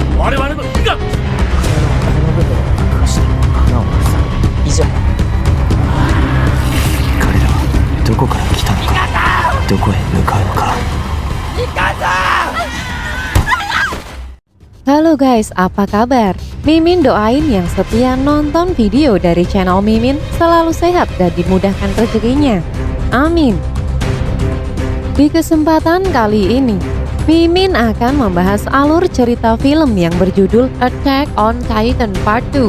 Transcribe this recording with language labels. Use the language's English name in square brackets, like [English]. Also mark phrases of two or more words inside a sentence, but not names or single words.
[Japanese] 我々の火が。体の部分を隠して穴を塞ぐ以上。彼らはどこから来たのか、どこへ向かうのか。 [Indonesian] Halo guys, apa kabar? Mimin doain yang setia nonton video dari channel Mimin selalu sehat dan dimudahkan rezekinya. Amin. Di kesempatan kali ini, Mimin akan membahas alur cerita film yang berjudul Attack on Titan Part 2.